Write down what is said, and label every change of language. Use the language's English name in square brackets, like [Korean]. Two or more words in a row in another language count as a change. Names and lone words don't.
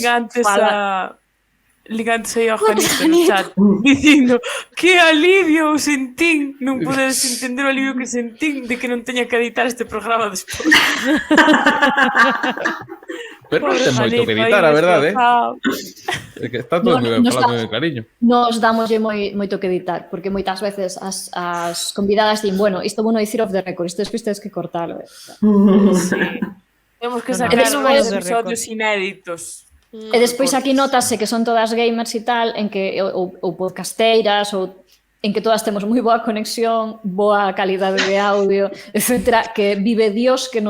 [Galician] ligantes aí ao Janito no chat dicindo que alivio o sentín, non podes entender o alivio que sentín de que non teña que editar este programa despois. Pero non ten moito que editar, a verdade, que está todo moi ben falado, moi cariño. Nos damoslle moito que editar, porque moitas veces as convidadas din, bueno, isto vou non dicir [English] off the record, [Galician] isto despois tedes que cortalo. Sí. Temos que sacar os episodios inéditos. E despois aquí notase que son todas gamers e tal, en que ou podcasteiras, ou en que todas temos moi boa conexión, boa calidade de audio, etcétera, que vive Dios que non